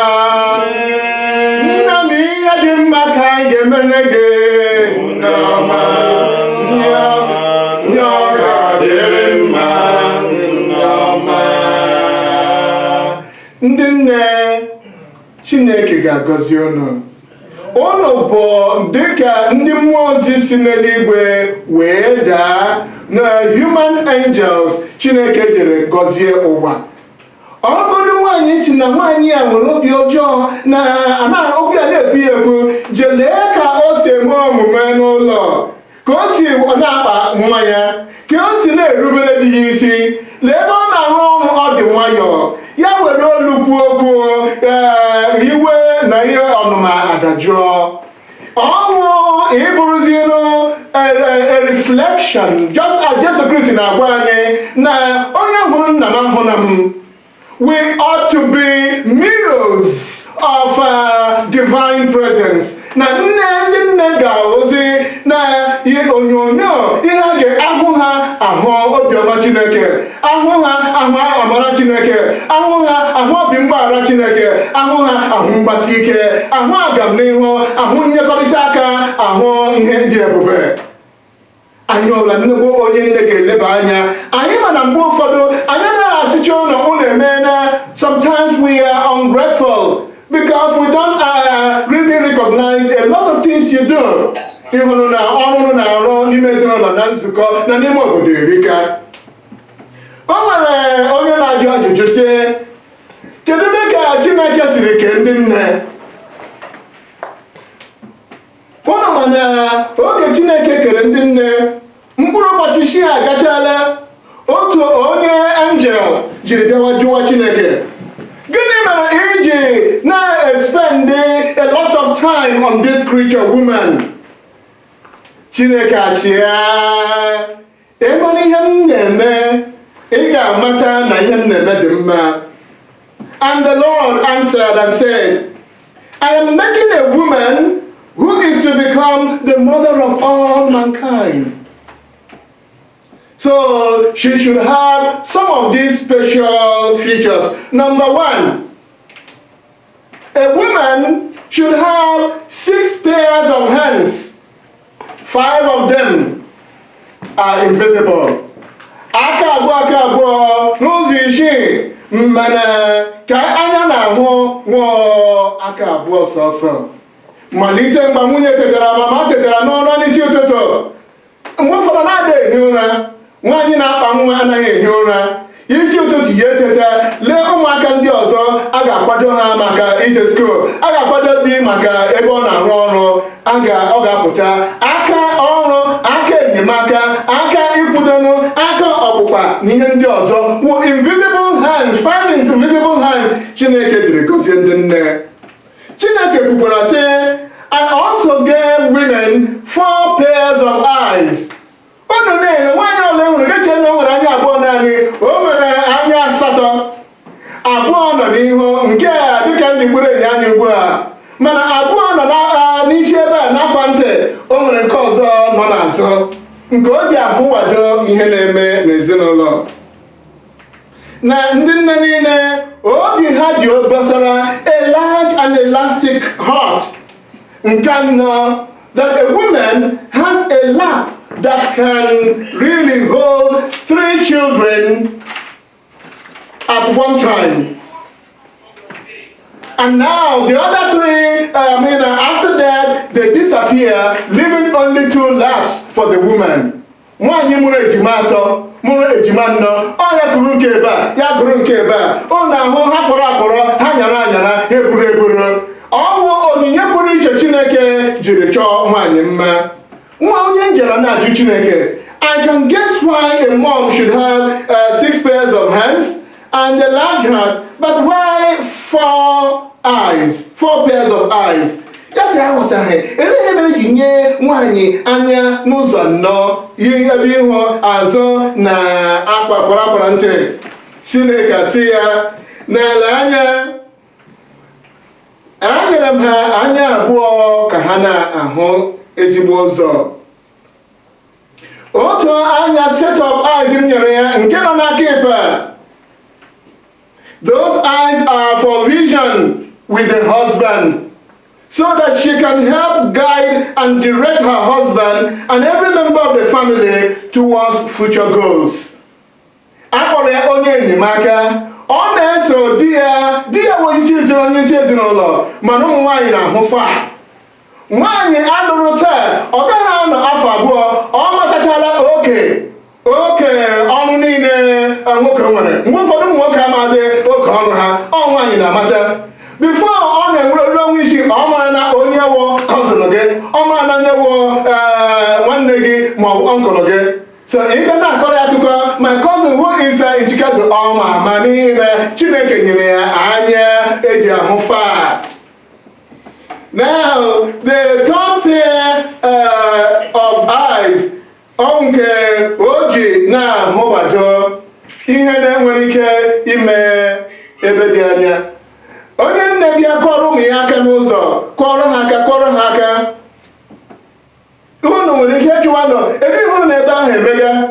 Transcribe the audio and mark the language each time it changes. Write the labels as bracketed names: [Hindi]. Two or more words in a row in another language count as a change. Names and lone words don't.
[Igbo] Nna m, ihe dị mma ka anyị ga-emere gị, nne ọma, nye ọ ga-adịrị mma, nne ọma. Ndị nne, Chineke ga-agọzi unu. Unu bụ dịka ndị mmụọ ozi si n'eluigwe wee daa na [English] human angels [Igbo] Chineke jere gọzie ụwa. Ọ bụrụ nwaanyị si na nwaanyị a nwere obi ọjọọ na obi a na-ebu ebu, jelee ka o si eme omume n'ụlọ, ka o si na-akpa nwa ya, ka o si na-erubere di ya isi. Lee ebe ọ na-arụ ọrụ, ọ dị nwayọọ, ya were olu kwuo okwu, iwe na ihe ọnụma adajụọ. Ọ bụ ịbụrụzienu [English] a reflection, just as [Igbo] Jesu Kristi na-agwa anyị na onye hụrụ nna m ahụla m. [English] We ought to be mirrors of divine presence. [Igbo] Na ndị nne ga-ozi na ihe onyonyo, ihe a ga-ahụ ha ahụ obiọma Chineke, ahụ ha ahụ amara Chineke, ahụ ha ahụ obi mgbaghara Chineke, ahụ ha ahụ mgbasi ike, ahụ agamnihu, ahụ nyekọrịta aka, ahụ ihe dị ebube. Anyị ọbụla nnukwu onye nne ga-eleba anya. Anyị ma na mgbe ụfọdụ anyị na-asịcha ụlọ unu emeela. [English] Sometimes we are ungrateful because we don't really recognize a lot of things you do. [Igbo] Ịhụrụ na ọrụ na-arụ n'ime ezinụlọ na nzukọ na n'ime obodo erika. O nwere onye na-ajụ ajụjụ sị, kedu dịka Chineke siri kee ndị nne? Ụnụ ma na oge Chineke kere ndị nne, mkpụrụ ụbọchị isi agachala, otu onye angel jiri bịawa jụwa Chineke, gịnị mere iji na- [English] spend a lot of time on this creature woman? [Igbo] Chineke achịa, ịmara ihe m na-eme, ị ga-amata na ihe m na-eme dị mma. [English] And the Lord answered and said, I am making a woman who is to become the mother of all mankind. So she should have some of these special features. Number one, a woman should have 6 pairs of hands. 5 of them are invisible. [Igbo] Aka abụọ n'ụzọ isii, mana ka anya na-ahụ nwụọ aka abụọ sọsọ. Malite mgbe nwunye tetara, mama tetara n'ụra n'isi ụtụtụ. Mgbe ụfọdụ na-ada ehi ụra, nwaanyị na-akpa nwa anaghị ehi ụra. Isi ụtụtụ ya eteta, lee ụmụaka ndị ọzọ a ga-akwado ha maka ije skuul, a ga-akwado di maka ebe ọ na-arụ ọrụ, ọ ga-apụta aka ọrụ, aka enyemaka, aka ikwudonu, aka ọkpụkpa na ihe ndị ọzọ wụ [English] invisible hands, 5 invisible hands [Igbo] Chineke jiri gozie ndị nne. Chineke kwukwara sị, [English] I also gave women 4 pairs of eyes. [Igbo] Unu na-ele nwaanyị ole nwere eche na o nwere anya abụọ naanị, o nwere anya 8. Abụọ nọ n'ihu, nke a dịka ndị gburu enyi anya ugbu a, mana abụọ nọ n'isi ebe a n'akwa ntị, o nwere nke ọzọ nọ n'azụ, nke o ji abụwado ihe na-eme n'ezinụlọ. Na ndị nne niile, obi ha dị obosara, [English] a large and elastic heart. [Igbo] Nke anọ, [English] that a woman has a lap that can really hold 3 children at one time. And now the other 3, after that, they disappear, leaving only 2 laps for the woman. [Igbo] Nwaanyị mụrụ ejima 3, mụrụ ejima 4, ya gụrụ nke ebe a, ya gụrụ nke ebe a, ọ na-ahụ ha kpọrọ akpọrọ, ha nyara anyara, ha eburu eburu. Ọ bụ onyinye pụrụ iche Chineke jiri chọọ nwaanyị mma. Nwa onye njera na-ajụ Chineke, [English] I can guess why a mom should have 6 pairs of hands and a large heart, but why 4 eyes, 4 pairs of eyes? [Igbo] Ya sị aghọtaghị, eleghị mere ji nye nwaanyị anya n'ụzọ 4, ebe ihu, azụ na akpara ntị. Chineke sị ya, n'ele anya, anyere m ha anya abụọ ka ha na-ahụ ezigbo ụzọ. Otu anya [English] set of eyes [Igbo] m nyere ya nke nọ n'aka ekpe. [English] Those eyes are for vision with the husband, so that she can help guide and direct her husband and every member of the family towards future goals. [Igbo] Akpọrọ ya onye enyemaka. Ọ na-eso di ya bụ onye isi ezinụlọ, mana ụmụ nwaanyị na-ahụ fa. Nwaanyị alụrụ taa, ọ gaghị anọ afọ 2, ọ matachala oke ọrụ niile nwoke nwere. Mgbe ụfọdụ ụmụ nwoke amadị oke ọrụ ha, ọ nwaanyị na-amata. Before ọ na-enwere onwe isi, ọ mara na onye wụ cousin gị, ọ mara na onye wụ nwanne gị ma ọ bụ uncle gị. So ị ga na-akọrọ ya akụkọ, [English] my cousin who is in Chicago, [Igbo] ma n'ime Chineke nyere ya anya eji ahụ fa. [English] Now, the 3rd pair of eyes, [Igbo] nke o ji na-ahụbado ihe na-enwere ike ime ebe dị anya. Onye nne bịa kọrọ ụmụ ya aka n'ụzọ, kọrọ ha aka. Unu nwere ike jụwa nọ, ebe ịhụrụ na ebe ahụ emega.